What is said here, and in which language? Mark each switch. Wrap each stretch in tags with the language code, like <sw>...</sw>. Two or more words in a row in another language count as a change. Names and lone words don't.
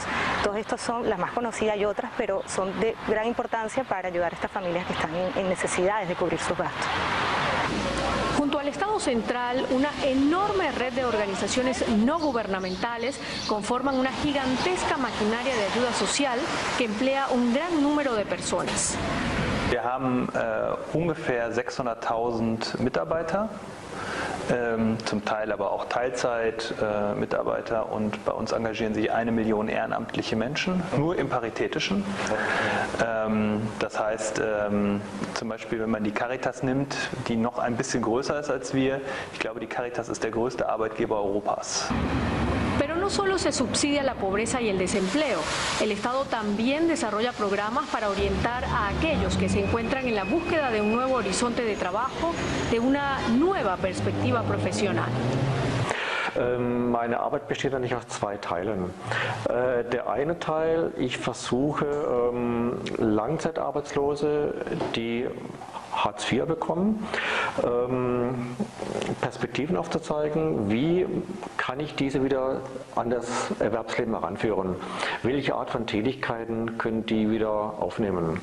<es>Todas estas son las más conocidas y otras, pero son de gran importancia para ayudar a estas familias que están en necesidades de cubrir sus gastos. Junto al Estado central, una enorme red de organizaciones no gubernamentales conforman una gigantesca maquinaria de ayuda social que emplea un gran número de personas.</es> <de>Wir haben ungefähr 600.000 Mitarbeiter. Zum Teil aber auch Teilzeit-Mitarbeiter und bei uns engagieren sich 1 Million ehrenamtliche Menschen, nur im Paritätischen. Das heißt, zum Beispiel, wenn man die Caritas nimmt, die noch ein bisschen größer ist als wir, ich glaube, die Caritas ist der größte Arbeitgeber Europas.</de> <es>Pero no solo se subsidia la pobreza y el desempleo, el Estado también desarrolla programas para orientar a aquellos que se encuentran en la búsqueda de un nuevo horizonte de trabajo, de una nueva perspectiva profesional.</es> <de>Meine Arbeit besteht eigentlich aus 2 Teilen. Der eine Teil, ich versuche Langzeitarbeitslose, die Hartz IV bekommen, Perspektiven aufzuzeigen, wie kann ich diese wieder an das Erwerbsleben heranführen, welche Art von Tätigkeiten können die wieder aufnehmen.</de>